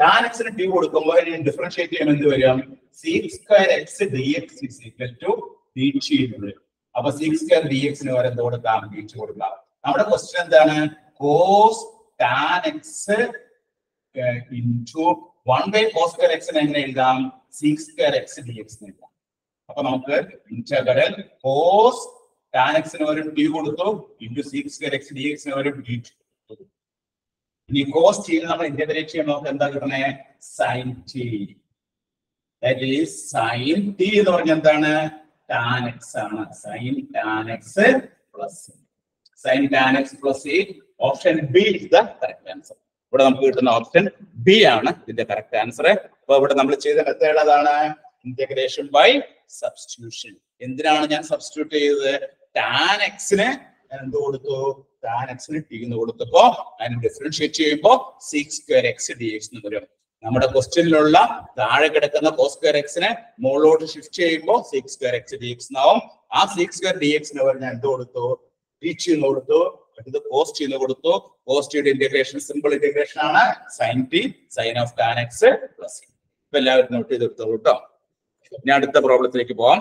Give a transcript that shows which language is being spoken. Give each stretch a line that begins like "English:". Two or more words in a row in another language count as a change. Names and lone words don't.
English: tan x
Malayalam: ന് t കൊടുക്കുമ്പോൾ ഡിഫറൻഷിയേറ്റ് ചെയ്യുമ്പോൾ എന്ത് വരും?
English: sec square x dx is equal to dt
Malayalam: എന്ന് വരും. അപ്പൊ
English: sec square dx
Malayalam: ന് വരെ എന്ത് കൊടുക്കാം? dt കൊടുക്കാം. നമ്മുടെ ക്വസ്റ്റ്യൻ എന്താണ്?
English: cos tan x into 1 by cos square x
Malayalam: നെ എങ്ങനെ എഴുതാം?
English: sec square x dx
Malayalam: എന്ന് എഴുതാം. അപ്പൊ നമുക്ക് ഇന്റഗ്രൽ
English: cos tan x
Malayalam: ന് വരെ
English: t കൊടുത്തു into sec square x dx
Malayalam: ന് വരെ
English: dt.
Malayalam: ഇനി
English: cos t
Malayalam: നമ്മൾ ഇന്റഗ്രേറ്റ് ചെയ്യുമ്പോൾ നമുക്ക് എന്താ കിട്ടുന്നത്?
English: sin t. That is sin t
Malayalam: എന്ന് പറഞ്ഞാൽ എന്താണ്?
English: tan x ആണ്. sin tan x plus sin tan x plus a. Option B is the correct answer.
Malayalam: ഇവിടെ നമുക്ക് കിട്ടുന്ന
English: option B
Malayalam: ആണ് ഇതിന്റെ
English: correct answer.
Malayalam: അപ്പൊ ഇവിടെ നമ്മൾ ചെയ്ത മെത്തേഡ് ഏതാണ്?
English: integration by substitution.
Malayalam: എന്തിനാണ് ഞാൻ സബ്സ്റ്റിറ്റ്യൂട്ട് ചെയ്തത്?
English: tan x
Malayalam: ന് എന്ത് കൊടുത്തു?
English: tan x
Malayalam: ന് t എന്ന് കൊടുത്തപ്പോ അതിനെ ഡിഫറൻഷിയേറ്റ് ചെയ്യുമ്പോൾ
English: sec square x dx
Malayalam: എന്ന് വരും. നമ്മുടെ ക്വസ്റ്റ്യനിലുള്ള താഴെ കിടക്കുന്ന
English: cos square x
Malayalam: നെ മുകളിലോട്ട് ഷിഫ്റ്റ് ചെയ്യുമ്പോൾ
English: sec square x dx
Malayalam: എന്നാവും. ആ
English: sec square dx
Malayalam: ന് വരെ ഞാൻ എന്ത് കൊടുത്തു? dt എന്ന് കൊടുത്തു. ഇത്
English: cos t
Malayalam: എന്ന് കൊടുത്തു.
English: cos t
Malayalam: യുടെ ഇന്റഗ്രേഷൻ
English: simple integration
Malayalam: ആണ്.
English: sin t sin of tan x plus c.
Malayalam: ഇപ്പൊ എല്ലാവരും നോട്ട് ചെയ്തെടുത്തോളൂ കേട്ടോ. ഇനി അടുത്ത പ്രോബ്ലത്തിലേക്ക് പോവാം.